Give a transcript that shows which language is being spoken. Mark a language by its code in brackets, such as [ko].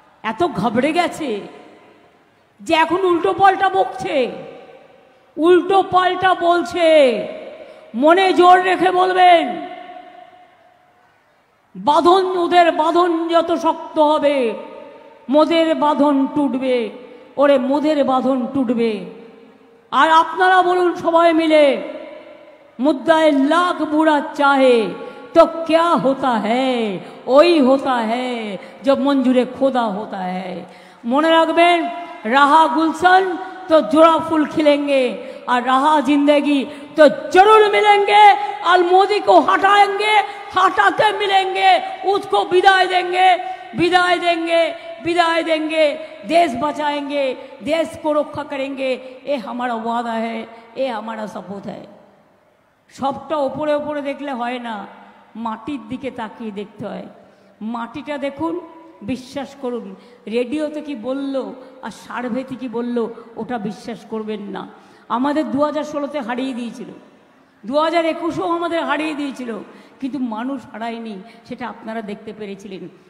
[bn] এত ঘাবড়ে গেছে যে এখন উল্টো পাল্টা বকছে, উল্টো পাল্টা বলছে। মনে জোর রেখে বলবেন, বাঁধন, ওদের বাঁধন যত শক্ত হবে মোদের বাঁধন টুটবে, ওরে মোদের বাঁধন টুটবে। আর আপনারা বলুন সবাই মিলে, [hi] मुद्दाए लाख बुरा चाहे तो क्या होता है, वही होता है जब मंजूरे खुदा होता है। [bn] মনে রাখবেন, [hi] रहा गुलशन तो जोड़ा फूल खिलेंगे और रहा जिंदगी तो जरूर मिलेंगे। और मोदी को हटाएंगे, हटा के मिलेंगे, उसको विदाई देंगे, विदाई देंगे, विदाई देंगे, देश बचाएंगे, देश को रक्षा करेंगे। ये हमारा वादा है, ये हमारा सपूत है। [bn] সবটা ওপরে ওপরে দেখলে হয় না, মাটির দিকে তাকিয়ে দেখতে হয়। মাটিটা দেখুন, বিশ্বাস করুন। রেডিওতে কি বলল আর সার্ভেতে কি বলল ওটা বিশ্বাস করবেন না। আমাদের 2016তে হারিয়ে দিয়েছিল, 2021এও আমাদের হারিয়ে দিয়েছিল, কিন্তু মানুষ হারায়নি, সেটা আপনারা দেখতে পেরেছিলেন।